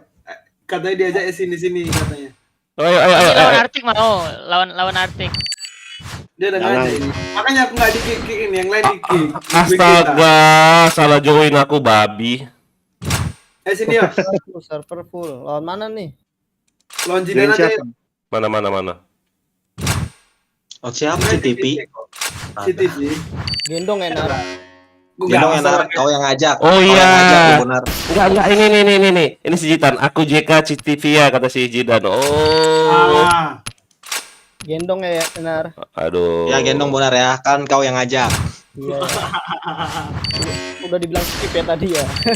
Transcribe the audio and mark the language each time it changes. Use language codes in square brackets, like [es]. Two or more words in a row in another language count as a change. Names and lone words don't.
[id] Katanya diajak sini katanya. Ayo. Ini lawan Artik mau. Lawan Artik. Dia udah ngajak ini. Makanya aku nggak di-kick ini, yang lain di-kick. Astaga, salah join aku babi. Sini ya. [en] Server full. [id] Lawan mana nih? Lawan Jidan aja. Mana? Oh, siapa CTP? CTV. Gendong enak. Gendong enak, kau yang ngajak. Oh Kau yang ngajak, iya. Bonar. Enggak, ini si Jidan. Aku JK CTV ya kata si Jidan. Oh. Gendong ya, Enar. Aduh. Ya gendong Bonar ya, kan kau yang ngajak. Iya. Udah dibilang skip ya tadi ya.